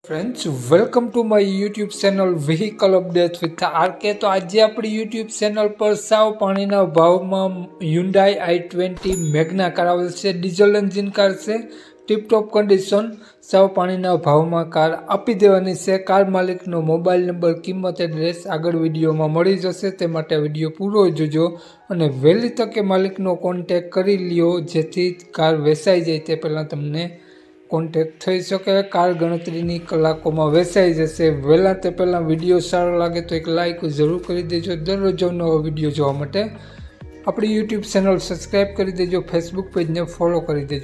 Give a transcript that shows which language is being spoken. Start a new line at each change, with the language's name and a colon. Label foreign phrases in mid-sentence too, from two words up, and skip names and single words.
English: friends welcome to my YouTube channel Vehicle Update with RK.
Hindi: तो आज अपनी यूट्यूब चैनल पर
Gujarati: સાવ પાણી ભાવ મેં Hyundai i20 મેગ્ના કાર આવેલ છે
English: diesel engine
Gujarati: કાર છે
English: tiptop condition
Gujarati: સાવ પાણી ભાવ મેં કાર આપી દેવાની છે। કાર માલિક નો
English: mobile number
Gujarati: કિંમત એડ્રેસ આગળ વિડિયો મેં મળી જશે, તે માટે વિડિયો પૂરો જોજો અને વહેલી તકે માલિક નો કૉન્ટેક્ટ કરી લ્યો જેથી કાર વેચાઈ જાય તે પહેલા તમને કૉન્ટેક્ટ થઈ શકે। કાર ગણતરીની કલાકોમાં વેચાઈ જશે। વહેલા તે પહેલા વિડિયો સારો લાગે તો એક લાઇક જરૂર કરી દેજો। દરરોજ નવો વિડિયો જોવા માટે
Hindi: अपनी यूट्यूब चैनल
Gujarati: સબ્સ્ક્રાઇબ કરી દેજો, ફેસબુક પેજ ને ફૉલો કરી દેજો।